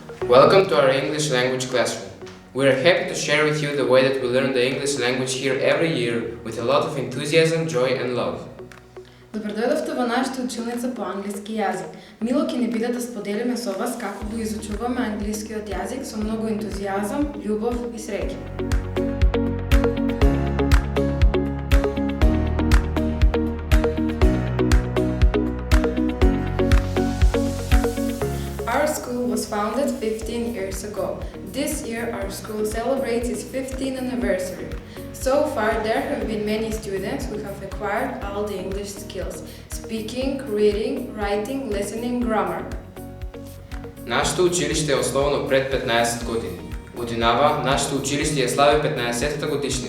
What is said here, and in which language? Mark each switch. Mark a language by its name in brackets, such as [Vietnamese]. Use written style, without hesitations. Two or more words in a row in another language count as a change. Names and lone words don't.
[English] Welcome to our English language classroom. We are happy to share with you the way that we learn the English language here every year with a lot of enthusiasm, joy and love. [Macedonian] Добро дојдовте во нашата училница по англиски јазик. Мило ќе ни биде да споделиме со вас како го изучуваме англискиот јазик со многу ентузијазам, љубов и среќа. [English] Our school was founded 15 years ago. This year our school celebrates its 15th anniversary. So far there have been many students who have acquired all the English skills: speaking, reading, writing, listening, grammar. [Macedonian] Нашето училиште е основано пред 15 години. Годинава нашето училиште ја слави 15-та годишнина.